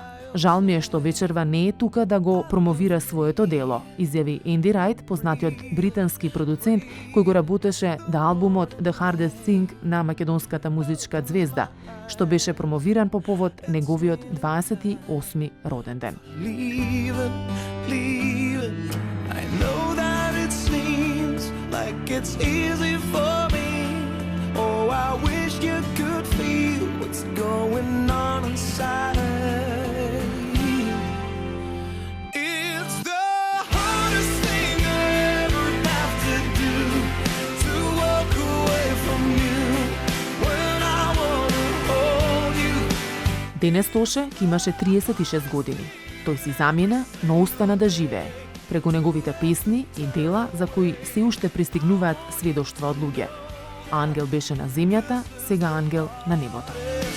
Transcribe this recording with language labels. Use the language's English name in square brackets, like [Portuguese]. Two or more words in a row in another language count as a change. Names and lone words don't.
[Macedonian] Жал ми е што вечерва не е тука да го промовира своето дело, изјави Енди Рајт, познатиот британски продуцент кој го работеше да албумот The Hardest Thing на македонската музичка звезда, што беше промовиран по повод неговиот 28 роден ден. [English] I know that it seems like it's easy for me. Oh, I wish you could feel what's going on inside. It's the hardest thing I ever have to do, to walk away from you when I wanna hold you. [Macedonian] Денес Тоше ки имаше 36 години. Тој си замина, но остана да живее. Преку неговите песни и дела за кои се уште пристигнуваат сведоштва од луѓе. Ангел беше на земјата, сега ангел на небото.